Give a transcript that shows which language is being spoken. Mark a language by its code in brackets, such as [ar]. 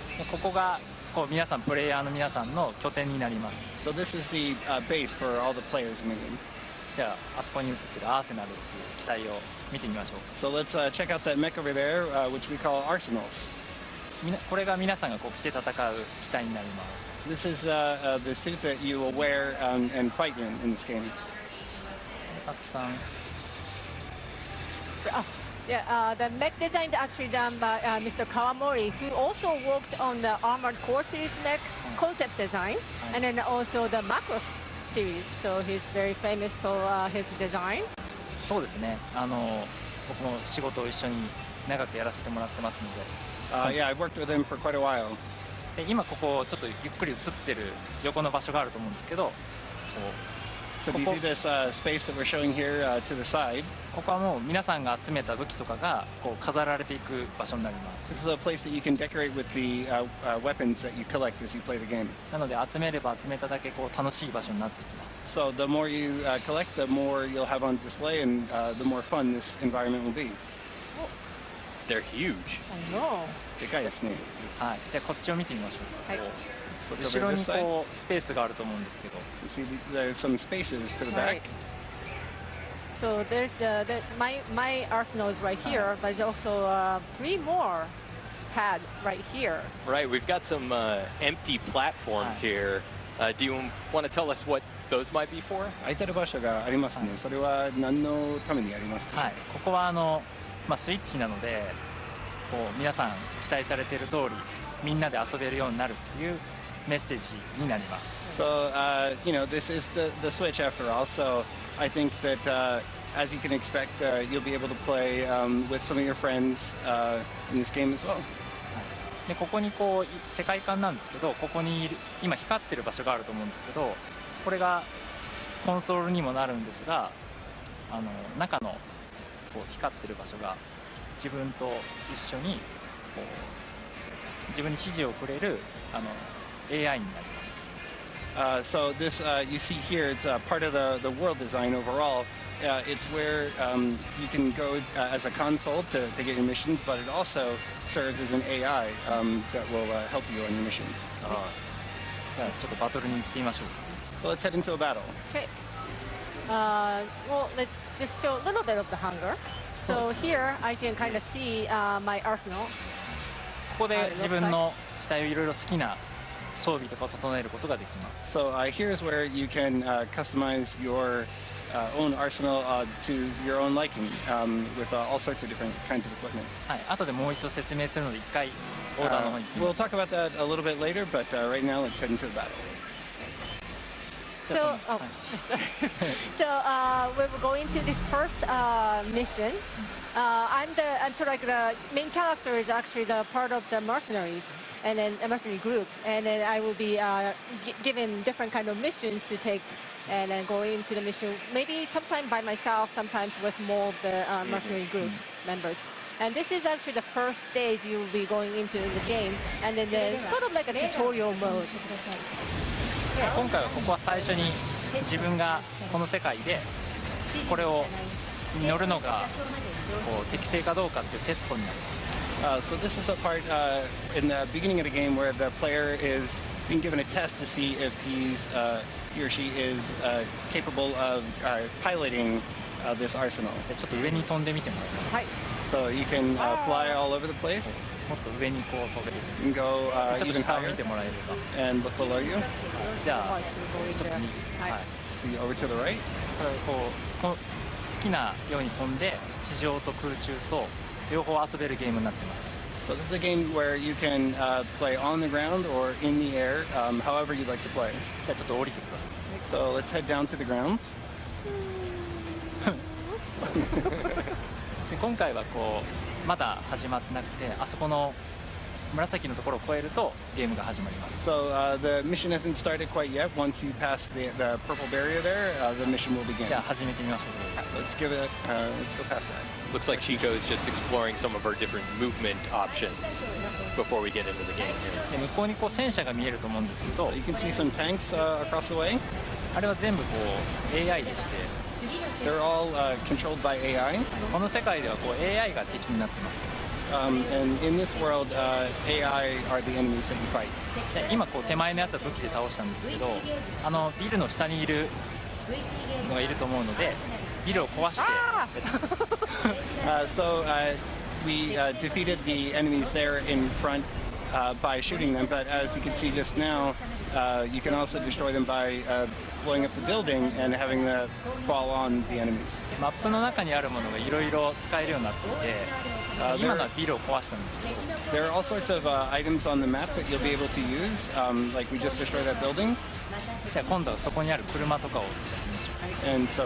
[ja] ここが皆さんプレイヤーの皆さんの拠点になります。 [en] So this is the base for all the players in the game. [ja] じゃああそこに映ってるアーセナルっていう機体を見てみましょう。 [en] So let's check out that mech over there, which we call arsenals. [ja] これが皆さんが着て戦う機体になります。 [en] This is the suit that you will wear and fight in this game. [ja] たくさん。 [en] Yeah, the mech design is actually done by Mr. Kawamori, who also worked on the Armored Core series mech concept design, and then also the Macross series. So he's very famous for his design. [ja] そうですね。僕も仕事を一緒に長くやらせてもらってますので。 [en] Yeah, I've worked with him for quite a while. [ja] で今ここちょっとゆっくり映ってる横の場所があると思うんですけど。 [en] So do you see this space that we're showing here to the side? [ja] ここはもう皆さんが集めた武器とかが飾られていく場所になります。 [en] This is a place that you can decorate with the weapons that you collect as you play the game. [ja] なので集めれば集めただけ楽しい場所になってきます。 [en] So the more you collect, the more you'll have on display, and the more fun this environment will be. They're huge. I know. [ja] でかいですね。はい。じゃあこっちを見てみましょう。はい。後ろにスペースがあると思うんですけど。 [en] You see, there's some spaces to the back. So there's my arsenal is right here, but there's also 3 more pad right here. Right, we've got some empty platforms here. Do you want to tell us what those might be for? [ja] 空いてる場所がありますね。それは何のためにありますか？はい。ここはスイッチなので、皆さん期待されている通りみんなで遊べるようになるっていうメッセージになります。 [en] So this is the Switch after all. So I think that as you can expect, you'll be able to play with some of your friends in this game as well. [ja] でここに世界観なんですけど、ここに今光ってる場所があると思うんですけど、これがコンソールにもなるんですが、中の光ってる場所が自分と一緒にこう自分に指示をくれるAI になります。 [en] So this you see here, it's part of the world design overall. It's where you can go as a console to get your missions, but it also serves as an AI that will help you on your missions. [ja] じゃあちょっとバトルに行ってみましょう。 [en] So let's head into a battle. Okay. Well, let's just show a little bit of the hunger. So here I can kind of see my arsenal. [ja] ここで自分の機体をいろいろ好きな装備とかを整えることができます。 [en] So here's where you can customize your own arsenal to your own liking with all sorts of different kinds of equipment. [ja] はい、後でもう一度説明するので一回オーダーの方に行ってみ [en] We'll [ja] ましょう。 [en] talk about that a little bit later, but right now let's head into the battle. So, sorry. So we're going to this first mission. I'm sort of like the main character is actually the part of the mercenaries and then a mercenary group, and then I will be given different kind of missions to take, and then go into the mission. Maybe sometime by myself, sometimes with more of the mercenary group members. And this is actually the first stage you will be going into the game, and then there's sort of like a tutorial mode. [ja] 今回はここは最初に自分がこの世界でこれを乗るのがこう適正かどうかっていうテストになります。 [en] So this is a part in the beginning of the game where the player is being given a test to see if he or she is capable of piloting this arsenal. [ja] でちょっと上に飛んでみてもらいます。はい。 [en] So you can fly all over the place. [ja] もっと上にこう飛べる。 [en] You can go [ja] ちょっと [en] even [ja] 下を [en] higher [ja] 見てもらえれば。 [en] and look below you. [ja] じゃあちょっと右。はい。 [en] See over to the right. [ja] こう好きなように飛んで地上と空中と両方遊べるゲームになってます。 [en] So this is a game where you can play on the ground or in the air, however you'd like to play. [ja] じゃあちょっと降りてください。 [en] So let's head down to the ground. [ja] で今回はこうまだ始まってなくて、あそこの紫のところを越えるとゲームが始まります。 [en] So the mission hasn't started quite yet. Once you pass the purple barrier there, the mission will begin. [ja] じゃあ始めてみましょう。 [en] Let's give it. Let's go past that. Looks like Chico is just exploring some of our different movement options before we get into the game here. [ja] で向こうにこう戦車が見えると思うんですけど、 [en] You can see some tanks across the way. [ja] あれは全部こう AI でして、 [en] They're all controlled by AI. [ja] この世界ではこう AI が敵になってます。 [en] And in this world, AI are the enemies that you fight. [ja] で今こう手前のやつは武器で倒したんですけど、ビルの下にいるのがいると思うので、ビルを壊して。 [en] So we defeated the enemies there in front by shooting them, but as you can see just now, you can also destroy them by blowing up the building and having them fall on the enemies. [ja] マップの中にあるものがいろいろ使えるようになっていて、今のはビルを壊したんですけど、 [en] There are all sorts of items on the map that you'll be able to use, like we just destroyed that building. [ja] じゃあ今度はそこにある車とかを使ってみましょう。